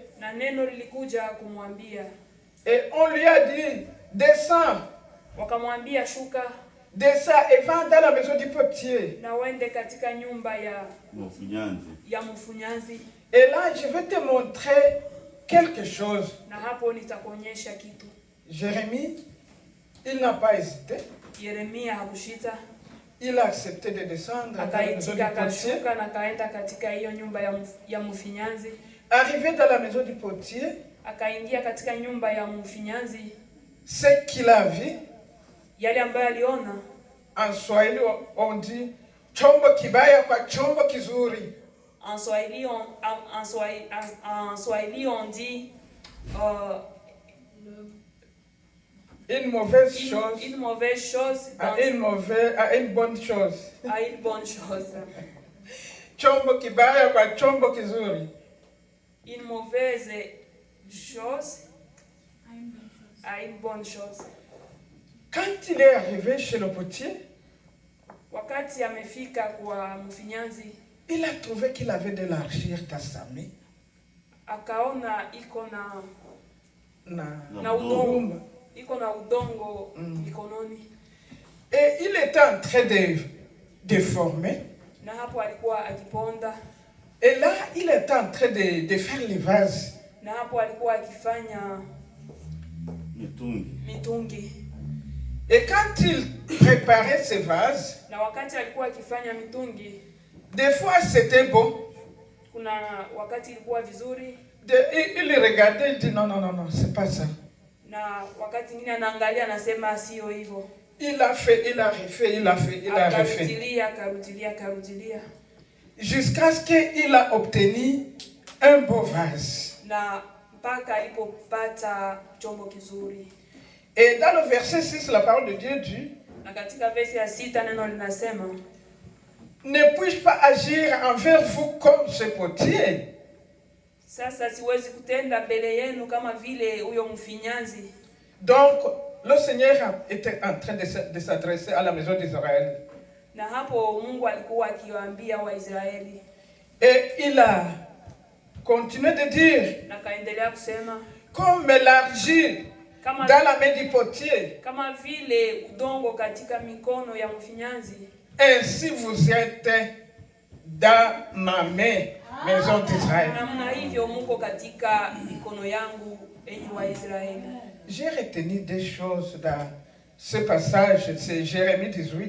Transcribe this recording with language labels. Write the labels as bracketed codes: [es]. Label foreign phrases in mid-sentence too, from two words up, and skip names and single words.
[sw] Na neno lilikuja kumwambia. [fr] Et on lui a dit, descends. [sw] Wakamwambia shuka. [fr] Descends et va dans la maison du potier. [sw] Na uende katika nyumba ya mfinyanzi. [fr] Et là, je vais te montrer quelque chose. [sw] Na hapo nitakuonyesha kitu. [fr] Jérémie, il n'a pas hésité. [sw] Yeremia hakushita. [fr] Il a accepté de descendre dans la maison du potier. [sw] Na kaenda katika hiyo nyumba ya mfinyanzi. [fr] Arrivé dans la maison du potier, [sw] akaingia katika nyumba ya mfinyanzi. [fr] Ce qu'il a vu, [sw] yale ambayo aliona, [fr] en Swahili on dit [sw] chombo kibaya kwa chombo kizuri. [fr] En Swahili on dit une mauvaise chose. Une mauvaise chose à une bonne chose. À une bonne chose. [sw] Chombo kibaya kwa chombo kizuri. [fr] Une mauvaise chose à une bonne chose. Quand il est arrivé chez le potier, [sw] wakati amefika kwa mfinyanzi, [fr] il a trouvé qu'il avait de l'argile dans sa main. [sw] Akaona iko na udongo. Iko na udongo mikononi. [fr] Et il était en train de déformer. [sw] Na hapo alikuwa akiponda. [fr] Et là, il était en train de faire les vases. [sw] Na hapo alikuwa akifanya mitungi. [fr] Et quand il préparait ces vases, [sw] na wakati alikuwa akifanya mitungi, [fr] des fois c'était bon. [sw] Kuna wakati ilikuwa vizuri. [fr] Il regardait, il dit non, c'est pas ça. [sw] Na wakati mwingine anaangalia anasema sio hivyo. [fr] Il a fait, il a refait, il a fait, il a refait. [sw] Akarudilia. [fr] Jusqu'à ce qu'il a obtenu un beau vase. [sw] Na mpaka alipopata chombo kizuri. [fr] Et dans le verset 6, la parole de Dieu dit, [sw] na katika verse ya 6 neno linasema, [fr] ne puis-je pas agir envers vous comme ce potier? [sw] Sasa siwezi kutenda mbele yenu kama vile huyo mfinyanzi. [fr] Donc, le Seigneur était en train de s'adresser à la maison d'Israël. [sw] Na hapo Mungu alikuwa akiwaambia Waisraeli. [fr] Et il a continué de dire, [sw] Na kaendelea kusema [fr] comme l'argile dans la main du potier, [sw] kama vile udongo katika mikono ya mfinyanzi, [fr] ainsi vous êtes dans ma main, maison d'Israël. [sw] namna hivyo muko katika mikono yangu, enyi Waisraeli. [fr] J'ai retenu des choses dans ce passage, c'est Jérémie 18.